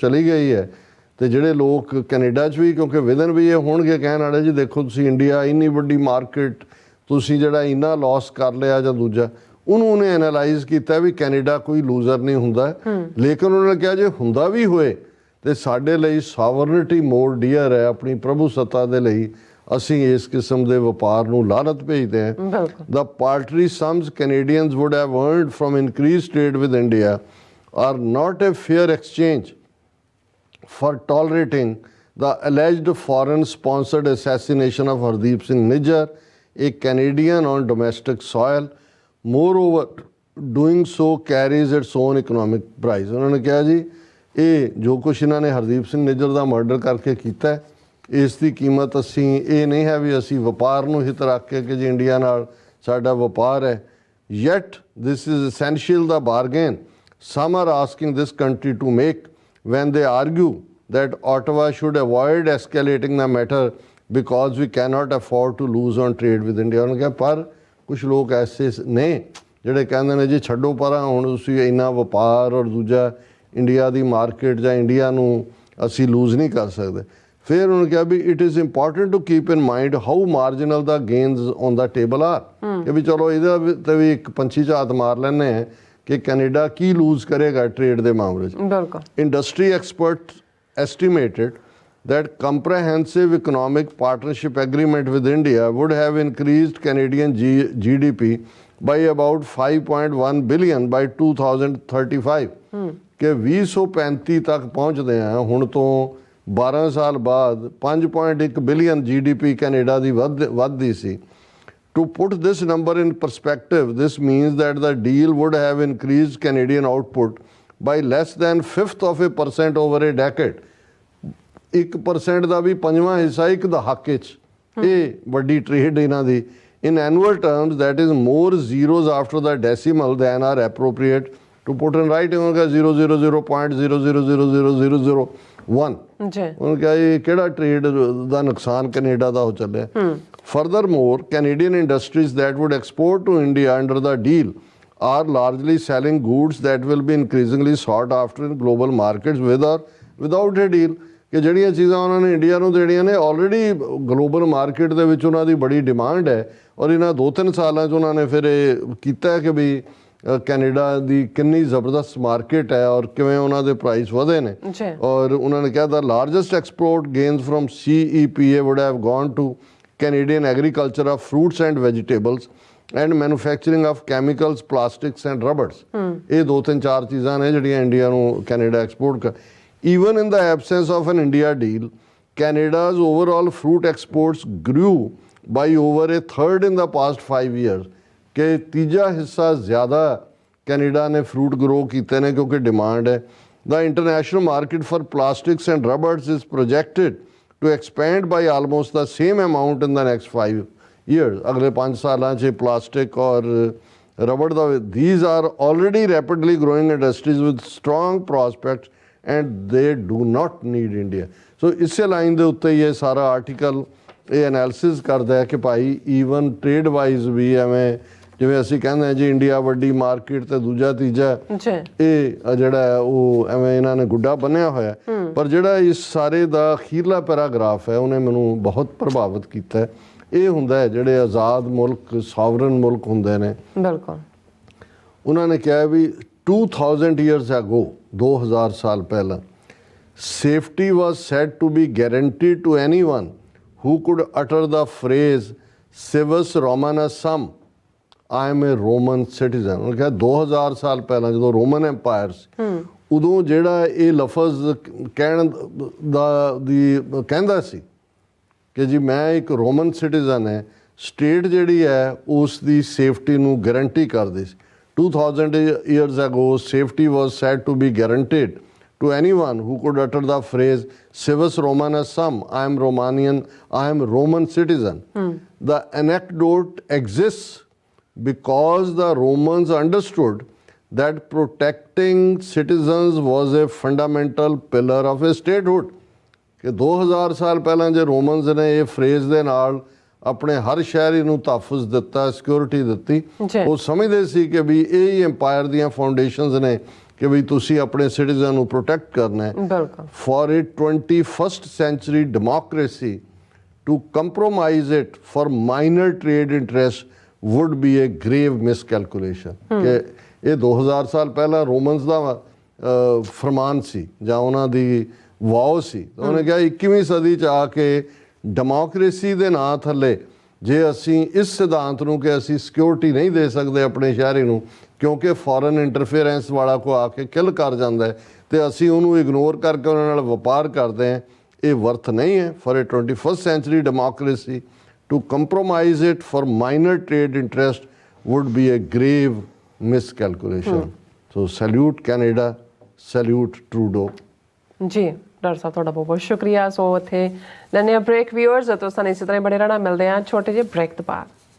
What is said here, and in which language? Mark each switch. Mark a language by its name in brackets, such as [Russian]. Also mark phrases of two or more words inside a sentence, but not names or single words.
[Punjabi] ਚਲੀ ਗਈ ਹੈ ਅਤੇ ਜਿਹੜੇ ਲੋਕ ਕੈਨੇਡਾ 'ਚ ਵੀ ਕਿਉਂਕਿ ਵਿਦਨ ਵੀ ਇਹ ਹੋਣਗੇ ਕਹਿਣ ਵਾਲੇ ਜੀ ਦੇਖੋ ਤੁਸੀਂ ਇੰਡੀਆ ਇੰਨੀ ਵੱਡੀ ਮਾਰਕੀਟ ਤੁਸੀਂ ਜਿਹੜਾ ਇੰਨਾ ਲੋਸ ਕਰ ਲਿਆ ਜਾਂ ਦੂਜਾ ਉਹਨੇ ਐਨਾਲਾਈਜ਼ ਕੀਤਾ ਵੀ ਕੈਨੇਡਾ ਕੋਈ ਲੂਜ਼ਰ ਨਹੀਂ ਹੁੰਦਾ ਲੇਕਿਨ ਉਹਨਾਂ ਨੇ ਕਿਹਾ ਜੇ ਹੁੰਦਾ ਵੀ ਹੋਏ ਤਾਂ ਸਾਡੇ ਲਈ [English] sovereignty more dear [Punjabi] ਹੈ ਆਪਣੀ ਪ੍ਰਭੂ ਸੱਤਾ ਦੇ ਲਈ ਅਸੀਂ ਇਸ ਕਿਸਮ ਦੇ ਵਪਾਰ ਨੂੰ ਲਾਹਨਤ ਭੇਜਦੇ ਹਾਂ। [English] The paltry sums Canadians would have earned from increased trade with India are not a fair exchange for tolerating the alleged foreign-sponsored assassination of Hardeep Singh Nijjar, a Canadian on domestic soil. Moreover, doing so carries its own economic price. [Punjabi] ਉਹਨਾਂ ਨੇ ਕਿਹਾ ਜੀ ਇਹ ਜੋ ਕੁਛ ਇਹਨਾਂ ਨੇ ਹਰਦੀਪ ਸਿੰਘ ਨਿੱਜਰ ਦਾ ਮਰਡਰ ਕਰਕੇ ਕੀਤਾ ਹੈ ਇਸ ਦੀ ਕੀਮਤ ਅਸੀਂ ਇਹ ਨਹੀਂ ਹੈ ਵੀ ਅਸੀਂ ਵਪਾਰ ਨੂੰ ਹਿੱਤ ਰੱਖ ਕੇ ਕਿ ਜੀ ਇੰਡੀਆ ਨਾਲ ਸਾਡਾ ਵਪਾਰ ਹੈ [English] yet this is essential the bargain some are asking this country to make when they argue that Ottawa should avoid escalating the matter because we cannot afford to lose on trade with India. [Punjabi] ਉਹਨੇ ਕਿਹਾ ਪਰ ਕੁਛ ਲੋਕ ਐਸੇ ਨੇ ਜਿਹੜੇ ਕਹਿੰਦੇ ਨੇ ਜੀ ਛੱਡੋ ਪਰਾਂ ਹੁਣ ਤੁਸੀਂ ਇੰਨਾ ਵਪਾਰ ਔਰ ਦੂਜਾ ਇੰਡੀਆ ਦੀ ਮਾਰਕੀਟ ਜਾਂ ਇੰਡੀਆ ਨੂੰ ਅਸੀਂ ਲੂਜ਼ ਨਹੀਂ ਕਰ ਸਕਦੇ। ਫਿਰ ਉਹਨੇ ਕਿਹਾ ਵੀ [English] it is important to keep in mind how marginal the gains on the table are [Punjabi] ਕਿ ਵੀ ਚਲੋ ਇਹਦਾ ਤੇ ਵੀ ਇੱਕ ਪੰਛੀ ਝਾਤ ਮਾਰ ਲੈਂਦੇ ਹਾਂ ਕਿ ਕੈਨੇਡਾ ਕੀ ਲੂਜ਼ ਕਰੇਗਾ ਟ੍ਰੇਡ ਦੇ ਮਾਮਲੇ 'ਚ। [English] industry expert estimated that comprehensive economic partnership agreement with India would have increased Canadian GDP by about 5.1 billion by 2035 [Punjabi] ਕਿ 2035 ਤੱਕ ਪਹੁੰਚਦੇ ਆ ਹੁਣ ਤੋਂ 12 ਸਾਲ ਬਾਅਦ 5.1 ਬਿਲੀਅਨ GDP ਕੈਨੇਡਾ ਦੀ ਵੱਧਦੀ ਸੀ। [English] To put this number in perspective, this means that the deal would have increased Canadian output by less than 1/5% over a decade. [Punjabi] 1% ਦਾ ਵੀ 5ਵਾਂ ਹਿੱਸਾ ਇੱਕ ਦਹਾਕੇ 'ਚ ਇਹ ਵੱਡੀ ਟ੍ਰੇਡ ਇਹਨਾਂ ਦੀ। [English] In annual terms, that is more zeros after the decimal than are appropriate to put in writing. [Punjabi] ਉਹਨਾਂ ਕਿਹਾ 0.000000001 ਉਹਨਾਂ ਕਿਹਾ ਇਹ ਕਿਹੜਾ ਟ੍ਰੇਡ ਦਾ ਨੁਕਸਾਨ ਕੈਨੇਡਾ ਦਾ ਹੋ ਚੱਲਿਆ। [English] Furthermore, Canadian industries that would export to India under the deal are largely selling goods that will be increasingly sought after in global markets with or without a deal. [Punjabi] ਕਿ ਜਿਹੜੀਆਂ ਚੀਜ਼ਾਂ ਉਹਨਾਂ ਨੇ ਇੰਡੀਆ ਨੂੰ ਦੇਣੀਆਂ ਨੇ [English] already global market [Punjabi] ਦੇ ਵਿੱਚ ਉਹਨਾਂ ਦੀ ਬੜੀ ਡਿਮਾਂਡ ਹੈ ਔਰ ਇਹਨਾਂ 2-3 ਸਾਲਾਂ 'ਚ ਉਹਨਾਂ ਨੇ ਫਿਰ ਇਹ ਕੀਤਾ ਕਿ ਵੀ ਕੈਨੇਡਾ ਦੀ ਕਿੰਨੀ ਜ਼ਬਰਦਸਤ ਮਾਰਕੀਟ ਹੈ ਔਰ ਕਿਵੇਂ ਉਹਨਾਂ ਦੇ ਪ੍ਰਾਈਸ ਵਧੇ ਨੇ। ਔਰ ਉਹਨਾਂ ਨੇ ਕਿਹਾ [English] the largest export gains from CEPA would have gone to Canadian agriculture of fruits and vegetables and manufacturing of chemicals, plastics and rubbers. [Punjabi] ਇਹ 2-3-4 ਚੀਜ਼ਾਂ ਨੇ ਜਿਹੜੀਆਂ ਇੰਡੀਆ ਨੂੰ ਕੈਨੇਡਾ ਐਕਸਪੋਰਟ ਕਰ। [English] even in the absence of an India deal, Canada's overall fruit exports grew by over a third in the past 5 years। [Punjabi] ਕਿ ਤੀਜਾ ਹਿੱਸਾ ਜ਼ਿਆਦਾ ਕੈਨੇਡਾ ਨੇ ਫਰੂਟ ਗਰੋ ਕੀਤੇ ਨੇ ਕਿਉਂਕਿ ਡਿਮਾਂਡ ਹੈ। [English] The international market for plastics and rubbers is projected to expand by almost the same amount in the next 5 years। [Punjabi] ਅਗਲੇ 5 ਸਾਲਾਂ 'ਚ ਪਲਾਸਟਿਕ ਔਰ ਰਬੜ ਦਾ [English] these are already rapidly growing industries with strong prospects and they do not need India। [Punjabi] ਸੋ ਇਸੇ ਲਾਈਨ ਦੇ ਉੱਤੇ ਹੀ ਇਹ ਸਾਰਾ ਆਰਟੀਕਲ ਇਹ ਐਨਾਲਿਸਿਸ ਕਰਦਾ ਹੈ ਕਿ ਭਾਈ [English] even trade wise [Punjabi] ਵੀ ਐਵੇਂ ਜਿਵੇਂ ਅਸੀਂ ਕਹਿੰਦੇ ਹਾਂ ਜੀ ਇੰਡੀਆ ਵੱਡੀ ਮਾਰਕੀਟ ਤੇ ਦੂਜਾ ਤੀਜਾ, ਇਹ ਜਿਹੜਾ ਹੈ ਉਹ ਐਵੇਂ ਇਹਨਾਂ ਨੇ ਗੁੱਡਾ ਬੰਨਿਆ ਹੋਇਆ। ਪਰ ਜਿਹੜਾ ਇਸ ਸਾਰੇ ਦਾ ਅਖੀਰਲਾ ਪੈਰਾਗ੍ਰਾਫ ਹੈ ਉਹਨੇ ਮੈਨੂੰ ਬਹੁਤ ਪ੍ਰਭਾਵਿਤ ਕੀਤਾ। ਇਹ ਹੁੰਦਾ ਹੈ ਜਿਹੜੇ ਆਜ਼ਾਦ ਮੁਲਕ, ਸੋਵਰਨ ਮੁਲਕ ਹੁੰਦੇ ਨੇ, ਬਿਲਕੁਲ ਉਹਨਾਂ ਨੇ ਕਿਹਾ ਵੀ 2000 [English] years ago, [Punjabi] 2000 ਸਾਲ ਪਹਿਲਾਂ, [English] safety was said to be guaranteed to anyone who could utter the phrase [Latin] civis romanus sum, [English] I am a Roman citizen। [Punjabi] ਉਹਨੇ ਕਿਹਾ 2000 ਸਾਲ ਪਹਿਲਾਂ ਜਦੋਂ ਰੋਮਨ ਐਮਪਾਇਰ ਸੀ ਉਦੋਂ ਜਿਹੜਾ ਇਹ ਲਫ਼ਜ਼ ਕਹਿਣ ਦੀ ਕਹਿੰਦਾ ਸੀ ਕਿ ਜੀ ਮੈਂ ਇੱਕ ਰੋਮਨ ਸਿਟੀਜ਼ਨ ਹੈ, ਸਟੇਟ ਜਿਹੜੀ ਹੈ ਉਸ ਦੀ ਸੇਫਟੀ ਨੂੰ ਗਰੰਟੀ ਕਰਦੀ ਸੀ। [English] 2000 years ago, safety was said to be guaranteed to anyone who could utter the phrase [Latin] civis romanus sum, [English] I am Romanian, I am Roman citizen। The anecdote exists because the Romans understood that protecting citizens was a fundamental pillar of a statehood। [Punjabi] ਕਿ 2000 ਸਾਲ ਪਹਿਲਾਂ ਜੇ ਰੋਮਨਸ ਨੇ ਇਹ ਫਰੇਜ਼ ਦੇ ਨਾਲ ਆਪਣੇ ਹਰ ਸ਼ਹਿਰੀ ਨੂੰ ਤਹਫੁਜ਼ ਦਿੱਤਾ, ਸਿਕਿਉਰਿਟੀ ਦਿੱਤੀ, ਉਹ ਸਮਝਦੇ ਸੀ ਕਿ ਵੀ ਇਹ ਹੀ ਐਮਪਾਇਰ ਦੀਆਂ ਫਾਊਂਡੇਸ਼ਨਸ ਨੇ ਕਿ ਵੀ ਤੁਸੀਂ ਆਪਣੇ ਸਿਟੀਜ਼ਨ ਨੂੰ ਪ੍ਰੋਟੈਕਟ ਕਰਨਾ ਹੈ। [English] ਫॉर a 21st century democracy to compromise it for minor trade interest would be a grave miscalculation। [Punjabi] ਕਿ ਇਹ 2000 ਸਾਲ ਪਹਿਲਾਂ ਰੋਮਨਸ ਦਾ ਫਰਮਾਨ ਸੀ ਜਾਂ ਉਹਨਾਂ ਦੀ ਵਾਓ ਸੀ। ਉਹਨੇ ਕਿਹਾ 21ਵੀਂ ਸਦੀ 'ਚ ਆ ਕੇ ਡੈਮੋਕ੍ਰੇਸੀ ਦੇ ਨਾਂ ਥੱਲੇ ਜੇ ਅਸੀਂ ਇਸ ਸਿਧਾਂਤ ਨੂੰ ਕਿ ਅਸੀਂ ਸਿਕਿਉਰਿਟੀ ਨਹੀਂ ਦੇ ਸਕਦੇ ਆਪਣੇ ਸ਼ਹਿਰੀ ਨੂੰ ਕਿਉਂਕਿ [English] foreign interference [Punjabi] ਵਾਲਾ ਕੋ ਆ ਕੇ ਕਿਲ ਕਰ ਜਾਂਦਾ ਹੈ ਅਤੇ ਅਸੀਂ ਉਹਨੂੰ ਇਗਨੋਰ ਕਰਕੇ ਉਹਨਾਂ ਨਾਲ ਵਪਾਰ ਕਰਦੇ ਹਾਂ, ਇਹ ਵਰਥ ਨਹੀਂ ਹੈ। [English] ਫॉर a 21st century democracy to compromise it for minor trade interest would be a grave miscalculation। So salute Canada, salute Trudeau। [Punjabi] ਜੀ ਡਾਕਟਰ ਸਾਹਿਬ ਤੁਹਾਡਾ ਬਹੁਤ ਬਹੁਤ ਸ਼ੁਕਰੀਆ। ਸੋ ਇੱਥੇ ਲੈਂਦੇ ਹਾਂ ਬ੍ਰੇਕ। ਵਿਊਅਰਸ ਤੋਂ ਸਾਨੂੰ ਇਸੇ ਤਰ੍ਹਾਂ ਬੜੇ ਰਹਿਣਾ, ਮਿਲਦੇ ਹਾਂ ਛੋਟੇ ਜਿਹੇ ਬ੍ਰੇਕ ਤੋਂ ਬਾਅਦ।